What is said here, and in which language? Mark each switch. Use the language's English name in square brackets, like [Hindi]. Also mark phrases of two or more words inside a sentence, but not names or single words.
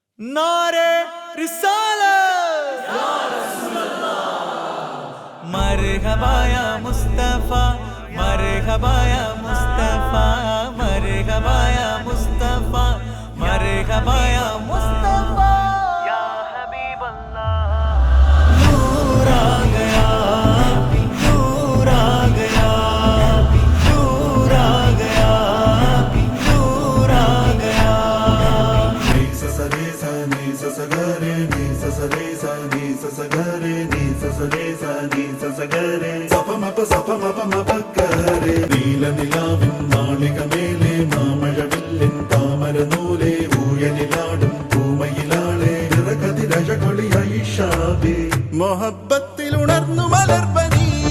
[Urdu] نعرۂ رسالت [Arabic] مرحبا يا مصطفى مرحبا يا مصطفى مرحبا يا مصطفى مرحبا يا مصطفى يا حبيب الله [Urdu] نور آ گیا نور آ گیا نور آ گیا نور آ گیا [Malayalam] നീലനിലാവിൻ നാളികമേലെ മാമഴവില്ലിൻ താമരനൂലെ ഊയലിലാടും പൂമയിലാളെ നിറകതിരഴകൊളിയായിഷാബേ മൊഹബത്തിൽ ഉണർന്നു മലർവനി